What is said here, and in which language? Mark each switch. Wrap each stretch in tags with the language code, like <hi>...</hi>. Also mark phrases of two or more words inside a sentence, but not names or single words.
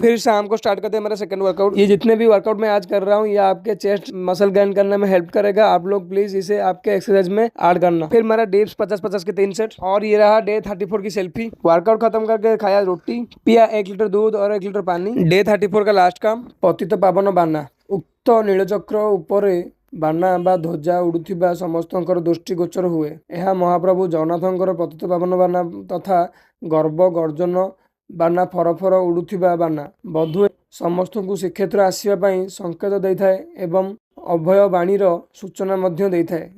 <hi>फिर शाम को स्टार्ट करते हैं मेरा</hi> <en>second workout.</en> <hi>ये जितने भी वर्कआउट मैं आज कर रहा हूँ ये आपके</hi> <en>chest muscle gain</en> <hi>करने में हेल्प करेगा। आप लोग प्लीज इसे आपके एक्सरसाइज में ऐड करना। फिर मेरा डिप्स 50-50 के 3 सेट। और ये रहा डे 34 की सेल्फी। वर्कआउट खत्म करके खाया रोटी, पिया 1 लीटर दूध और 1 लीटर पानी। डे 34 का लास्ट काम पतित पावन बाना।</hi> <or>ଉକ୍ତ ନୀଳଚକ୍ର ଉପରେ ବାନା ବା ଧ୍ୱଜା ଉଡୁଥିବା ସମସ୍ତଙ୍କର ଦୃଷ୍ଟି ଗୋଚର ହୁଏ। ଏହା ମହାପ୍ରଭୁ ଜଗନ୍ନାଥଙ୍କର ପତିତ ପାବନ ବାନା ତଥା ଗର୍ବ ଗର୍ଜନ ବାନା ଫରଫର ଉଡୁଥିବା ବାନା ବୋଧହୁଏ ସମସ୍ତଙ୍କୁ ଶ୍ରୀକ୍ଷେତ୍ର ଆସିବା ପାଇଁ ସଂକେତ ଦେଇଥାଏ ଏବଂ ଅଭୟ ବାଣୀର ସୂଚନା ମଧ୍ୟ ଦେଇଥାଏ।</or>